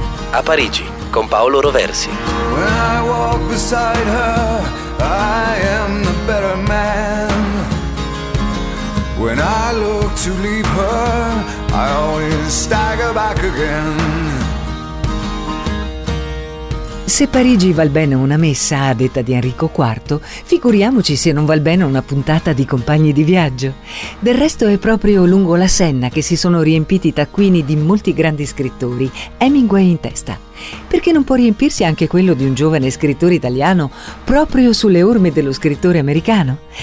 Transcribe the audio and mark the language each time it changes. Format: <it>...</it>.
<it>A Parigi con Paolo Roversi.</it> <en>When I walk beside her, I am the better man. When I look to leave her, I always stagger back again.</en> <it>Se Parigi val bene una messa, a detta di Enrico IV, figuriamoci se non val bene una puntata di Compagni di viaggio. Del resto è proprio lungo la Senna che si sono riempiti i taccuini di molti grandi scrittori, Hemingway in testa. Perché non può riempirsi anche quello di un giovane scrittore italiano proprio sulle orme dello scrittore americano?</it>